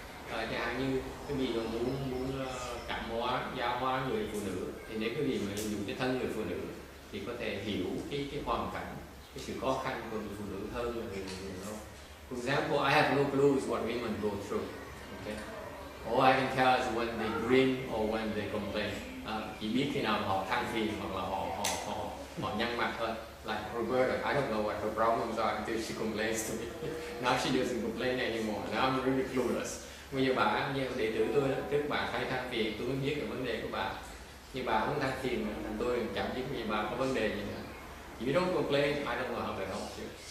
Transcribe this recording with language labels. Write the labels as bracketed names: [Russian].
[Vietnamese] Chẳng hạn như cái gì mà muốn cảm hóa, giáo hóa người phụ nữ, thì nếu cái gì mà dùng cái thân người phụ nữ thì có thể hiểu cái hoàn cảnh, cái sự khó khăn của người phụ nữ hơn là người đàn ông. [English] For example, I have no clue what women go through. Okay? All I can tell is when they grin or when they complain. [Vietnamese] Chỉ biết khi nào họ than phiền hoặc là họ nhăn mặt thôi. [English] Like Roberta, I don't know what her problems are until she complains to me. Now she doesn't complain anymore. Now I'm really clueless. [Vietnamese] Bây giờ bà, như đệ tử tôi, trước bà hay than phiền, tôi mới biết được vấn đề của bà. Nhưng bà không than phiền, thành tôi chẳng biết gì bà có vấn đề gì nữa. [English] You don't complain, I don't know how to help you.